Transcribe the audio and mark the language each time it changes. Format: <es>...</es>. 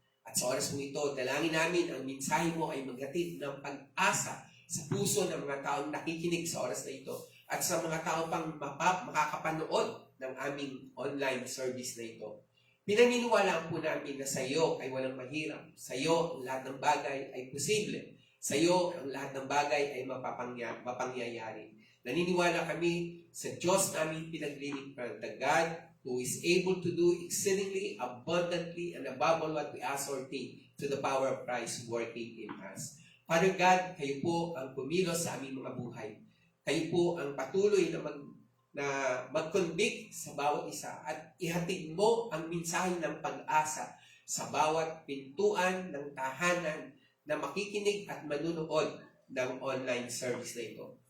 <tl>At sa oras mong ito, dalangin namin ang mensahe mo ay maghatid ng pag-asa sa puso ng mga taong nakikinig sa oras na ito at sa mga tao pang makakapanood ng aming online service na ito. Pinaniniwalaan po namin na sa iyo ay walang mahirap. Sa iyo ang lahat ng bagay ay posible. Sa iyo ang lahat ng bagay ay mapangyayari. Naniniwala kami sa Diyos namin pinaglilingkuran,</tl> <en>the God who is able to do exceedingly abundantly and above all what we ask or think to the power of Christ working in us.</en> <tl>Father God, kayo po ang kumilos sa aming mga buhay. Kayo po ang patuloy na mag-convict sa bawat isa at ihatid mo ang mensahe ng pag-asa sa bawat pintuan ng tahanan na makikinig at manunood ng online service na ito.</tl>